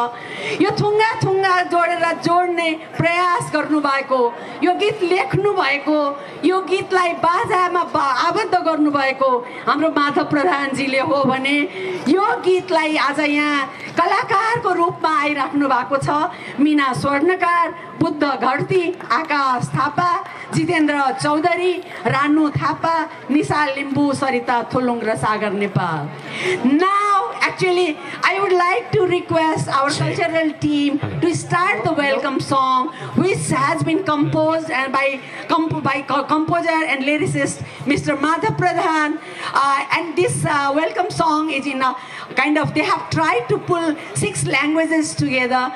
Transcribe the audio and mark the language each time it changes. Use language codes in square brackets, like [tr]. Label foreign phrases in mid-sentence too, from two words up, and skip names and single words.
[ne] यो थुङ्गा थुङ्गा जोड्ने प्रयास गर्नुभएको, यो गीत लेख्नु भएको, यो गीतलाई बाजामा आबद्ध गर्नुभएको हाम्रो माधव प्रधानजीले हो भने यो गीतलाई आज यहाँ कलाकारको रूपमा आइराख्नु भएको छ मीना स्वर्णकार, बुद्ध घरती, आकाश थापा, जितेन्द्र चौधरी, रानु थापा, निशा लिम्बू, सरिता थुलुङ र सागर नेपाल। [en] Now, actually, I would like to request our cultural team to start the welcome song, which has been composed and by composer and lyricist Mr. Madhav Pradhan. And this welcome song is in a kind of, they have tried to pull 6 languages together.